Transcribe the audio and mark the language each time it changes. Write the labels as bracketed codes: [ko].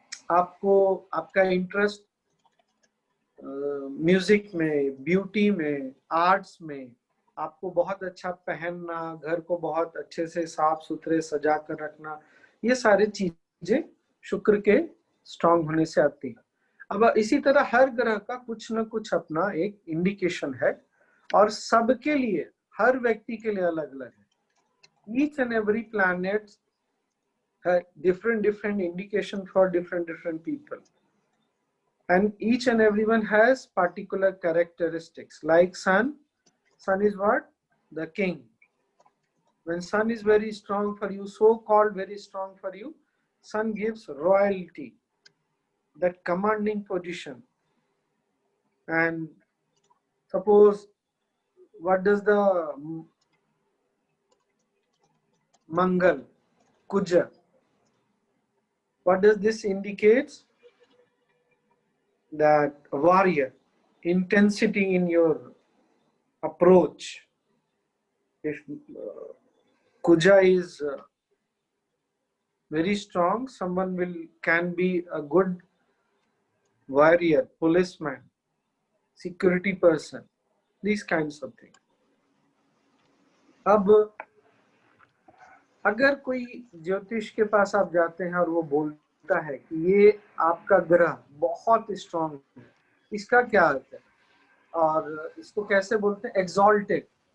[hi] आपका interest music में, beauty में, आर्ट्स में, आपको बहुत अच्छा पहनना, घर को बहुत अच्छे से साफ सुथरे सजा कर रखना, ये सारी चीजें शुक्र के स्ट्रांग होने से आती है. अब इसी तरह हर ग्रह का कुछ न कुछ अपना एक इंडिकेशन है और सबके लिए, हर व्यक्ति के लिए अलग अलग है. [en] Each and every planet है different indication for different people, and each and everyone has particular characteristics. Like sun is what? The king. When sun is very strong for you, so called very strong for you, sun gives royalty, that commanding position. And suppose, what does the Mangal, Kuja, what does this indicates? That warrior, intensity in your approach. If Kuja is very strong, someone can be a good warrior, policeman, security person, these kinds of things. [hi] अब अगर कोई ज्योतिष के पास आप जाते हैं और वो बोलता है कि ये आपका ग्रह बहुत स्ट्रांग है, इसका क्या अर्थ है और इसको कैसे बोलते हैं? एक्सॉल्टेड.